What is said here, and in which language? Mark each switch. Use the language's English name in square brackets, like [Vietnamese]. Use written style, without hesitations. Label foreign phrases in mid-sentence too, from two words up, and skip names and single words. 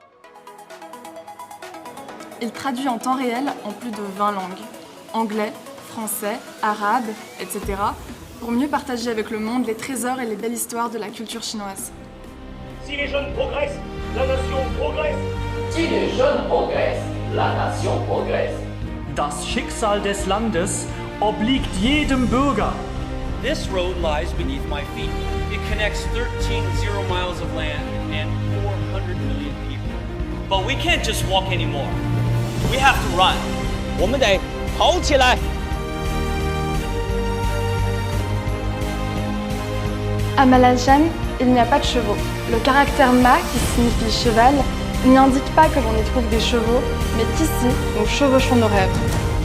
[French] Il traduit en temps réel en plus de 20 langues. Anglais, français, arabe, etc. pour mieux partager avec le monde les trésors et les belles histoires de la culture chinoise. Si les jeunes progressent, la nation progresse. Si les jeunes progressent, la nation progresse. [German] Das Schicksal des Landes obliegt jedem Bürger. [English] This road lies beneath my feet. It connects 13 0 miles of land and 400 million people. But we can't just walk anymore. We have to run. [Chinese] 我们得跑起来！ [French] À Malachan, il n'y a pas de chevaux. Le caractère Ma, qui signifie cheval, n'y indique pas que l'on y trouve des chevaux, mais qu'ici, nous chevauchons nos rêves.